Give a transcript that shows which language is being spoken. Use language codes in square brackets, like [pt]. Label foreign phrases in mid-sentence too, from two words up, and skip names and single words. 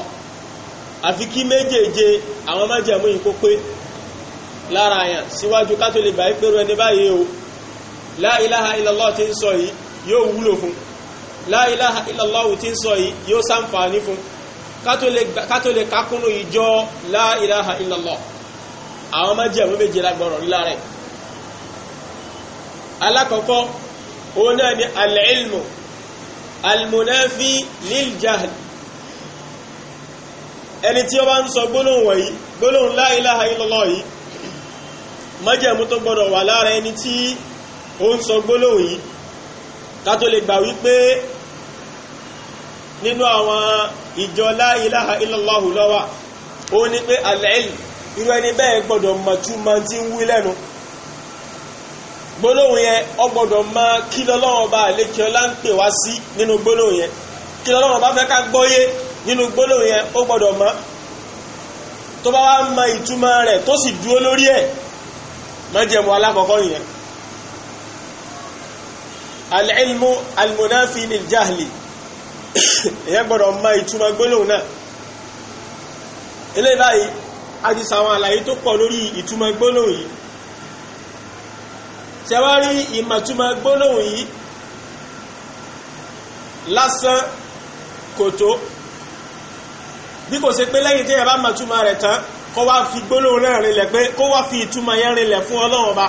[yo] Àfi kí méjèèje àwọn májẹ̀mú yìí kó pé lára èèyàn síwájú ká tó lè gbà pé irú ẹni báyìí o [ar] لا إله إلا الله [yo] tí ń sọ yìí yóò wúlò fún, [ar] لا إله إلا الله [yo] tí ń sọ yìí yóò ṣàǹfààní fún, ká tó lè kákúnnù ìjọ [ar] لا إله إلا الله. [yo] Àwọn májẹ̀mú méje lágbọ̀rọ̀ rí lára ẹ̀. Alákọ̀ọ́kọ́ òun náà ni [ar] العلم المنافي للجهل. [yo] Ẹni tí ó bá ń sọ gbólóhùn wọ̀nyí, gbólóhùn [ar] لا إله إلا الله [yo] yìí, májẹ̀mú tó gbọdọ̀ wà lára ẹni tí ó ń sọ gbólóhùn yìí ká tó lè gbà wípé nínú àwọn ìjọ [ar] لا إله إلا الله [yo] lọ́wà, ó ní pé al-ilm, irú ẹni bẹ́ẹ̀ gbọdọ̀ mọ̀túmọ̀ tí ń wí lẹ́nu. Gbólóhùn yẹn ó gbọdọ̀ mọ̀ kí l'Ọlọ́run bá lékè ọlá ń pè wá sí nínú gbólóhùn yẹn, kí l'Ọlọ́run bá fẹ́ ká gbọ́yé nínú gbólóhùn yẹn ó gbọdọ̀ mọ̀. Tó bá wá mọ̀ ìtumọ̀ rẹ̀ tó sì dúró lórí ẹ̀, májẹ̀mú alákọ̀ọ́kọ́ nìyẹn. [ar] العلم المنافي للجهل, [yo] èyàn gbọdọ̀ mọ̀ ìtumọ̀ gbólóhùn náà. Eléyìí báyìí a ti sàwọn àlàyé tó pọ̀ lórí ìtumọ̀ gbólóhùn yìí. Ṣẹwárí ìmọ̀túmọ̀ gbólóhùn yìí lásán kò tó, bí kò ṣe pé lẹ́yìn tí ẹ bá mọ̀túmọ̀ rẹ̀ tán kó wá fi gbólóhùn náà rinlẹ̀, pé kó wá fi ìtumọ̀ yẹn rinlẹ̀ fún Ọlọ́run Ọba.